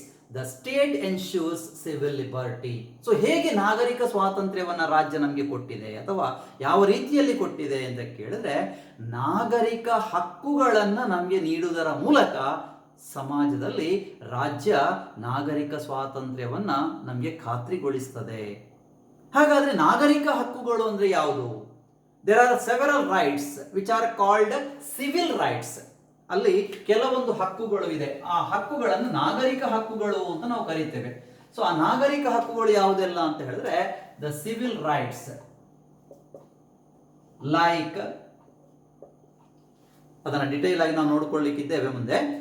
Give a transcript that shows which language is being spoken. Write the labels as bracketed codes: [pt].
[en] The state ensures civil liberty. [kn] So ಹೇಗೆ ನಾಗರಿಕ ಸ್ವಾತಂತ್ರ್ಯವನ್ನ ರಾಜ್ಯ ನಮಗೆ ಕೊಟ್ಟಿದೆ ಅಥವಾ ಯಾವ ರೀತಿಯಲ್ಲಿ ಕೊಟ್ಟಿದೆ ಅಂತ ಕೇಳಿದ್ರೆ, ನಾಗರಿಕ ಹಕ್ಕುಗಳನ್ನು ನಮಗೆ ನೀಡುವುದರ ಮೂಲಕ ಸಮಾಜದಲ್ಲಿ ರಾಜ್ಯ ನಾಗರಿಕ ಸ್ವಾತಂತ್ರ್ಯವನ್ನ ನಮಗೆ ಖಾತ್ರಿಗೊಳಿಸ್ತದೆ. ಹಾಗಾದ್ರೆ ನಾಗರಿಕ ಹಕ್ಕುಗಳು ಅಂದ್ರೆ ಯಾವುದು? [en] There are several rights which are called civil rights. [kn] ಅಲ್ಲಿ ಕೆಲವೊಂದು ಹಕ್ಕುಗಳು ಇದೆ. ಆ ಹಕ್ಕುಗಳನ್ನು ನಾಗರಿಕ ಹಕ್ಕುಗಳು ಅಂತ ನಾವು ಕರೀತೇವೆ. ಸೊ ಆ ನಾಗರಿಕ ಹಕ್ಕುಗಳು ಯಾವುದೆಲ್ಲ ಅಂತ ಹೇಳಿದ್ರೆ, [en] the civil rights like, [kn] ಅದನ್ನ ಡಿಟೇಲ್ ಆಗಿ ನಾವು ನೋಡ್ಕೊಳ್ಳಿಕ್ಕಿದ್ದೇವೆ ಮುಂದೆ.